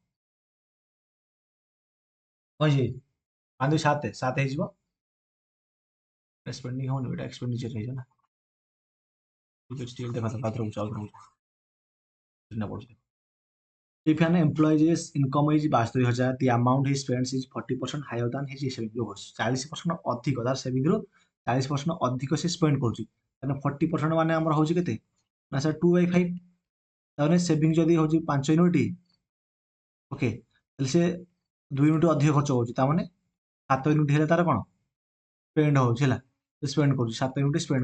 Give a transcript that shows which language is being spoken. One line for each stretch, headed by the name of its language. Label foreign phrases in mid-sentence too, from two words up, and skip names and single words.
Odia: କ'ଣ ହେଇଯିବ 5 2 7 7 ହେଇଯିବ ସ୍ପେଣ୍ଡିଂ ହେଉନି ଏଇଟା ଏକ୍ସପେଣ୍ଡିଚର ହେଇଯିବ ନା ଠିକ୍ ଅଛି ଠିକ୍ ଦେଖା ଆଉଥରେ ରହୁଛି ପଡ଼ୁଛି
English: If an employee's income is 72,000, the amount he spends is 40% higher than his saving goes.
Odia: 40% ଅଧିକ ତାର ସେଭିଂ ରୁ 40% ଅଧିକ ସେ ସ୍ପେଣ୍ଡ କରୁଛି ତାହେଲେ 40% ମାନେ ଆମର ହଉଛି କେତେ ନା ସାର୍ 2/5 ତାହେଲେ ସେଭିଂ ଯଦି ହଉଛି 5 ୟୁନିଟ୍ ଓକେ ତାହେଲେ ସେ 2 ୟୁନିଟ୍ ଅଧିକ ଖର୍ଚ୍ଚ କରୁଛି ତାମାନେ 7 ୟୁନିଟ୍ ହେଲେ ତାର କ'ଣ ସ୍ପେଣ୍ଡ ହଉଛି ହେଲା ସେ ସ୍ପେଣ୍ଡ କରୁଛି 7 ୟୁନିଟ୍ ସ୍ପେଣ୍ଡ